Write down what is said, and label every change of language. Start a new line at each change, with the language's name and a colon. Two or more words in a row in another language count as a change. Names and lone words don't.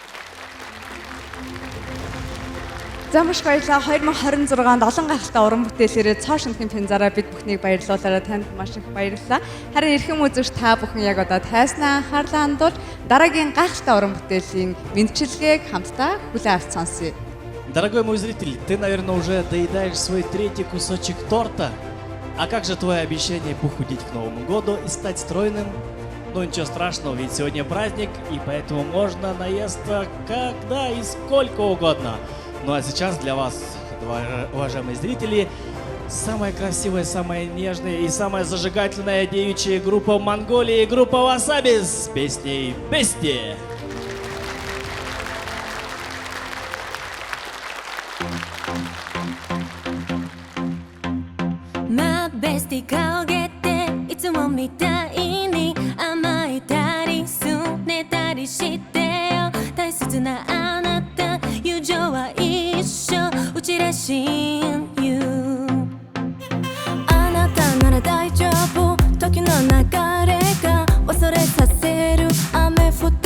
Mongolian: За маш баярлалаа. 2026-нд олон гайхалтай уран бүтээлээрээ цоо шинэхэн пензараа бид бүхнийг баярлуулаарай. Танд маш их баярлалаа. Харин эрхэм үзэгч та бүхэн яг одоо тайснаа анхаарлаа хандуулж дараагийн гайхалтай уран бүтээлийн мэндчилгээг хамтдаа хүлээн авч сонсъё.
Russian: Дорогой мой зритель, ты, наверное, уже доедаешь свой третий кусочек торта. А как же твое обещание похудеть к Новому году и стать стройным? Ну ничего страшного, ведь сегодня праздник, и поэтому можно наесться когда и сколько угодно. Ну а сейчас для вас, уважаемые зрители, самая красивая, самая нежная и самая зажигательная девичья группа Монголии, группа Wasabi с песней «Bestie».
English: My bestie
Japanese: 顔げていつもみたいに甘えたりすねたりしてよ大切なあなた友情は一緒うちらしい You あなたなら大丈夫時の流れが忘れさせる雨降って